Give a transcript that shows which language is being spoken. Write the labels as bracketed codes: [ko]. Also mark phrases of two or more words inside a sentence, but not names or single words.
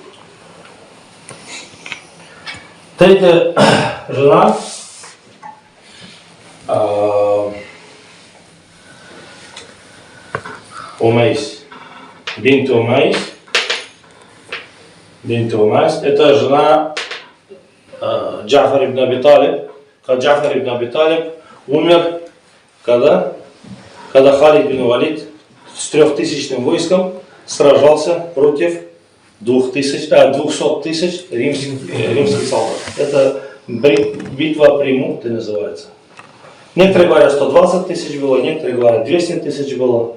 [ru] Третья жена Умейс. Бинт Умейс. Бинт Умейс. Это жена Джафар ибн Аби Талиб. Когда Джафар ибн Аби Талиб умер, когда Халид бин Валид с 3000-ным войском сражался против 200 тысяч римских солдат. Это битва при Му'те называется. Некоторые говорят 120 тысяч было, некоторые говорят 200 тысяч было.